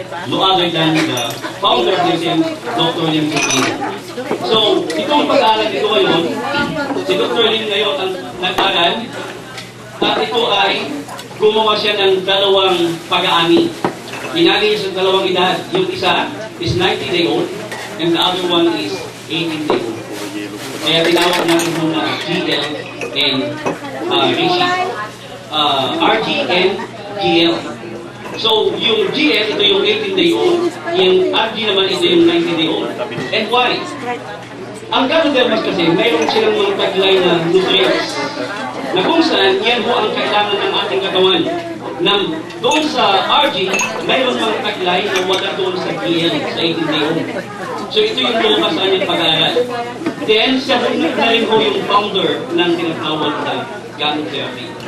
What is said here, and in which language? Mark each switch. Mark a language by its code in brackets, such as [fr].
[en] No other than the founder of DXN, Dr. Lim Chupin. [tl] So, itong pag-aaral ito ngayon, si Dr. Lim ngayon ang nag-aaral at ito ay gumawa siya ng dalawang pag-aani. Inani niya sa dalawang edad. Yung isa [en] is 90-day-old and the other one is 18-day-old. [tl] Kaya tinawag natin muna GL and reishi. RG and GL. So, yung GL, ito yung 18-day-old. Yung RG naman, ito yung 90-day-old. [en] And why? [tl] Ang ganodermas kasi, mayroon silang mga taglay na nutrients. Na kung saan, yan po ang kailangan ng ating katawan. Doon sa RG, mayroon mga taglay na wala doon sa GL, sa 18-day-old. So, ito yung lumabas sa kanyang pag-aaral. Then, siya na rin po yung founder ng tinatawag na Gano Therapy.